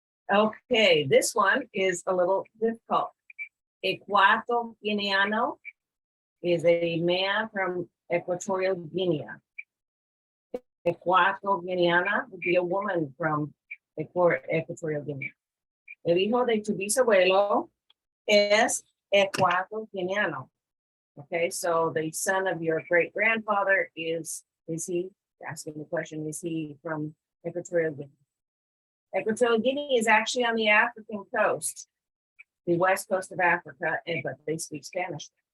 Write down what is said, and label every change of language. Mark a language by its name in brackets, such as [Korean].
[English] Okay, this one is a little difficult. Ecuatorial Guineano is a man from Equatorial Guinea. Ecuatorial Guineana would be a woman from Equatorial Guinea. [Spanish] El hijo de tu bisabuelo es Ecuatorial Guineano. [English] Okay, so the son of your great grandfather is he, asking the question, is he from Equatorial Guinea? Equatorial Guinea is actually on the African coast, the west coast of Africa, but they speak Spanish.